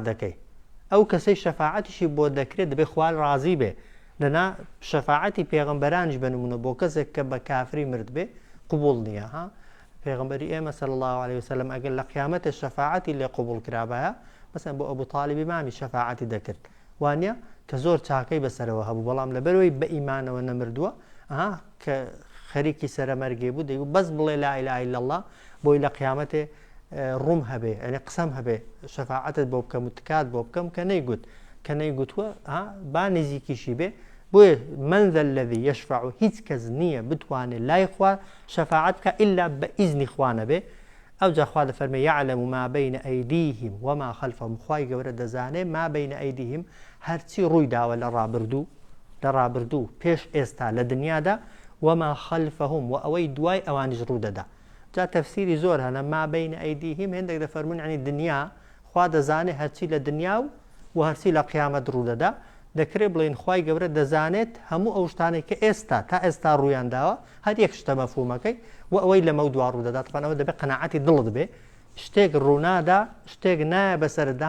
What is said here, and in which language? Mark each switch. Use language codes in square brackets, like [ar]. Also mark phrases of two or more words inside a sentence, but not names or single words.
[ckb] دەکەی ئەو کەسەی شەفاعەتیشی بۆ دەکرێت دەبێ خوا ڕازی بێ لەنا شەفاعەتی پێغمبەرانیش بە نمونە بۆ کەسێک کە بە کافری مرد بێ قبول نییە پێغمبەری ئێمە [ar] صلی الله عليه وسلم [ckb] ئەگەر لە قیامەتە شەفاعەتی لێ قبول کرابایە مەسەن بۆ ئەبوو تاڵیبی مامی شەفاعەتی دەکرد وانە کە زۆر چاکەی بەسەرەوە هەبوو بەڵام لەبەرەوەی بە ئیمانەوە نەمردووە کە خەریکی سەرەمەرگێ بوو دەیوت بەس بڵێ [ar] لا إله إلا الله [ckb] بۆی لە قیامەتێ ڕوم هەبێ ئەنێ قسەم هەبێ شەفاعەتت بۆ بکەم و تکات بۆ بکەم کە نەیگوت کە نەیگوتووە با نزیکیشی بێ بۆیە [ar] من ذا الذي يشفع [ckb] هیچ کەس نییە بتوانێت لای خوا شەفاعەت بکە ئیلا بە ئیزنی خوا نەبێ. ئەوجا خوا دەفەرمێ [ar] يعلم ما بين أيديهم وما خلفهم، [ckb] خوای گەورە دەزانێ [ar] ما بين أيديهم [ckb] هەرچی ڕووی داوە لە ڕابردوو پێش ئێستا لە دنیادا، [ar] وما خلفهم [ckb] و ئەوەی دوای ئەوانیش ڕوو دەدا. جا تەفسیری زۆر هەنە [ar] ما بين أيديهم [ckb] هێندێک دەفەرمون عنی دنیا، خوا دەزانێت هەرچی لە دنیا و هەرچی لە قیامەت ڕوو دەدا. دەکرێت بڵێن خوای گەورە دەزانێت هەموو ئەو شتانێک کە ئێستا تا ئێستا ڕوویان داوە هەر یەک شتە مەفهومەکەی و ئەوەی لەمە دوا ڕوو دەدات. ئەوە دەبێت قەناعەتی دڵت بێ، شتێک ڕوونادا شتێک نایە بەسەردا.